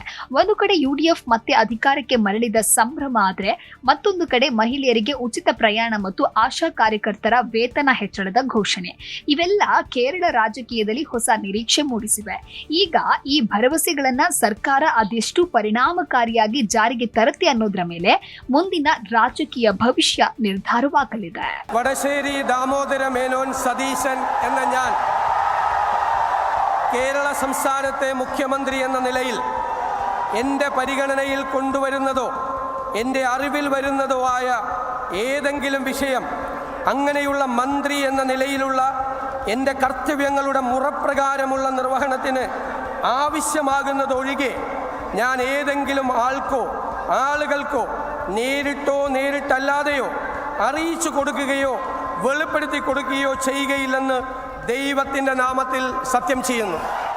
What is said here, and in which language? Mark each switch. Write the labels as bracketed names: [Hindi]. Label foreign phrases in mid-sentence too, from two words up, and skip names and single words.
[Kannada] ಒಂದು ಕಡೆ ಯುಡಿಎಫ್ ಮತ್ತೆ ಅಧಿಕಾರಕ್ಕೆ ಮರಳಿದ ಸಂಭ್ರಮ ಆದ್ರೆ ಮತ್ತೊಂದು ಕಡೆ ಮಹಿಳೆಯರಿಗೆ ಉಚಿತ ಪ್ರಯಾಣ ಮತ್ತು ಆಶಾ ಕಾರ್ಯಕರ್ತರ ವೇತನ ಹೆಚ್ಚಳದ ಘೋಷಣೆ ಇವೆಲ್ಲ ಕೇರಳ ರಾಜಕೀಯದಲ್ಲಿ ಹೊಸ ನಿರೀಕ್ಷೆ ಮೂಡಿಸಿವೆ. ಈಗ ಈ ಭರವಸೆಗಳನ್ನ ಸರ್ಕಾರ ಅದೆಷ್ಟು ಪರಿಣಾಮಕಾರಿಯಾಗಿ ಜಾರಿಗೆ ತರುತ್ತೆ ಅನ್ನೋದ್ರ ಮೇಲೆ ಮುಂದಿನ ರಾಜಕೀಯ ಭವಿಷ್ಯ ನಿರ್ಧಾರವಾಗಲಿದೆ. [Malayalam] വടശ്ശേരി ദാമോദര മേനോൻ സതീശൻ എന്ന ഞാൻ കേരള സംസ്ഥാനത്തെ മുഖ്യമന്ത്രി എന്ന നിലയിൽ എൻ്റെ പരിഗണനയിൽ കൊണ്ടുവരുന്നതോ എൻ്റെ അറിവിൽ വരുന്നതോ ആയ ഏതെങ്കിലും വിഷയം അങ്ങനെയുള്ള മന്ത്രി എന്ന നിലയിലുള്ള എൻ്റെ കർത്തവ്യങ്ങളുടെ മുറപ്രകാരമുള്ള നിർവഹണത്തിന് ആവശ്യമാകുന്നതൊഴികെ ഞാൻ ഏതെങ്കിലും ആളുകൾക്കോ നേരിട്ടോ നേരിട്ടല്ലാതെയോ അറിയിച്ചു കൊടുക്കുകയോ വെളിപ്പെടുത്തി കൊടുക്കുകയോ ചെയ്യുകയില്ലെന്ന് ദൈവത്തിൻ്റെ നാമത്തിൽ സത്യം ചെയ്യുന്നു.